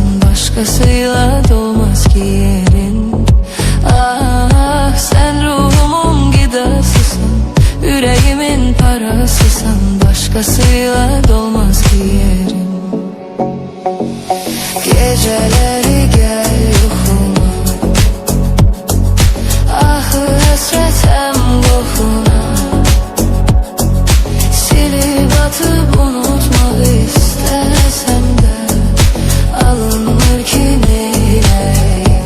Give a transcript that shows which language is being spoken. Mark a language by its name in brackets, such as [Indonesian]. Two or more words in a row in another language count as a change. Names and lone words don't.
[Turkish] Başkasıyla dolmaz ki yerin. Ah, sen ruhumun gidasısın, yüreğimin parasısın. Başkasıyla dolmaz ki yerin. Geceleri gel [Azerbaijani] yuxuma, ahı həsrətəm qoxuna. Silib atıp unutmaq istəsəm də alınmır ki neyləyim.